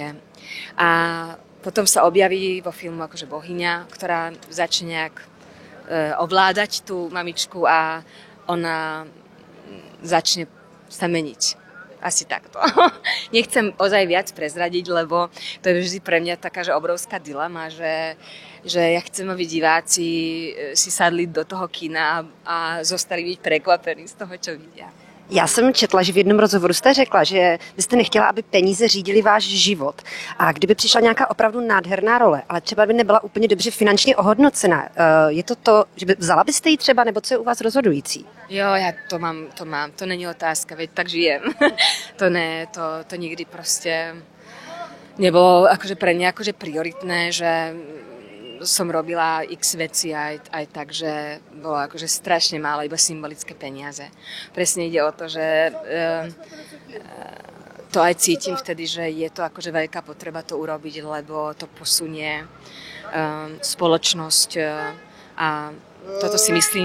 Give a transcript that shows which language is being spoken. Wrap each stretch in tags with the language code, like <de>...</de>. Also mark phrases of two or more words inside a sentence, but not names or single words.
<sk>A potom sa objaví vo filmu akože bohyňa, ktorá začne nejak ovládať tú mamičku a ona začne sa meniť. Asi takto. Nechcem ozaj viac prezradiť, lebo to je vždy pre mňa taká, že obrovská dilema, že ja chcem, aby diváci si sadli do toho kina a zostali byť prekvapení z toho, čo vidia.</sk> <cs>Já jsem četla, že v jednom rozhovoru jste řekla, že byste nechtěla, aby peníze řídily váš život. A kdyby přišla nějaká opravdu nádherná role, ale třeba by nebyla úplně dobře finančně ohodnocená, je to, že by vzala byste ji třeba, nebo co je u vás rozhodující?</cs> <sk>Jo, ja to mám.</sk> <cs>To není otázka,</cs> <sk>veď tak žijem. To nikdy proste nebolo akože pre mňa akože prioritné, že som robila x veci aj tak, že bolo akože strašne málo, iba symbolické peniaze. Presne ide o to, že to aj cítim vtedy, že je to akože veľká potreba to urobiť, lebo to posunie spoločnosť a toto si</sk>